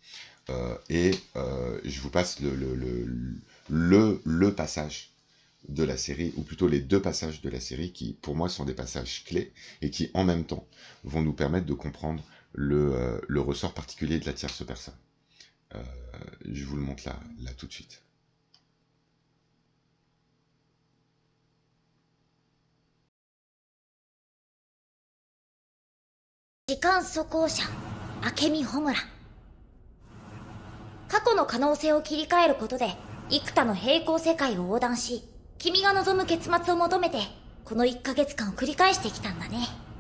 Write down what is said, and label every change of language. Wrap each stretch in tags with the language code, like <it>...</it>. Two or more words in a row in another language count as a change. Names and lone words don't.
<fr>Je vous passe le passage de la série, ou plutôt les deux passages de la série qui, pour moi, sont des passages clés et qui, en même temps, vont nous permettre de comprendre le ressort particulier de la tierce personne. Je vous le montre là tout de suite.</fr> <ja>時間速行者明美穂村。過去の可能性を切り替えることで幾多の平行世界を横断し、君が望む結末を求めてこの1ヶ月間を繰り返してきたんだね。</ja>